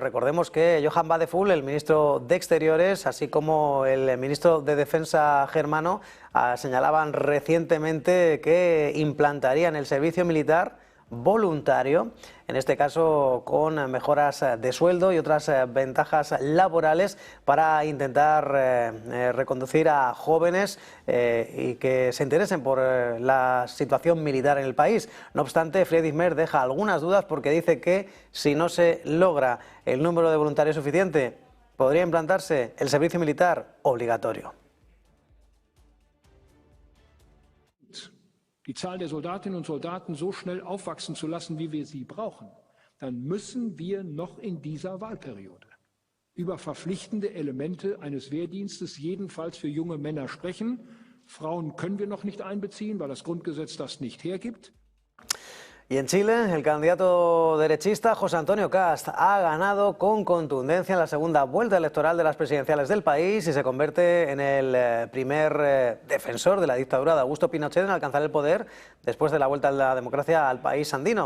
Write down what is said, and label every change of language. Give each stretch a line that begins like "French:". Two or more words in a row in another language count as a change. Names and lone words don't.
Spanish: Recordemos que Johann Wadephul, el ministro de Exteriores, así como el ministro de Defensa germano, señalaban recientemente que implantarían el servicio militar voluntario, en este caso con mejoras de sueldo y otras ventajas laborales, para intentar reconducir a jóvenes y que se interesen por la situación militar en el país. No obstante, Friedrich Merz deja algunas dudas porque dice que si no se logra el número de voluntarios suficiente, podría implantarse el servicio militar obligatorio.
German: Die Zahl der Soldatinnen und Soldaten so schnell aufwachsen zu lassen, wie wir sie brauchen, dann müssen wir noch in dieser Wahlperiode über verpflichtende Elemente eines Wehrdienstes jedenfalls für junge Männer sprechen. Frauen können wir noch nicht einbeziehen, weil das Grundgesetz das nicht hergibt.
Spanish: Y en Chile, el candidato derechista José Antonio Kast ha ganado con contundencia en la segunda vuelta electoral de las presidenciales del país y se convierte en el primer defensor de la dictadura de Augusto Pinochet en alcanzar el poder después de la vuelta a la democracia al país andino.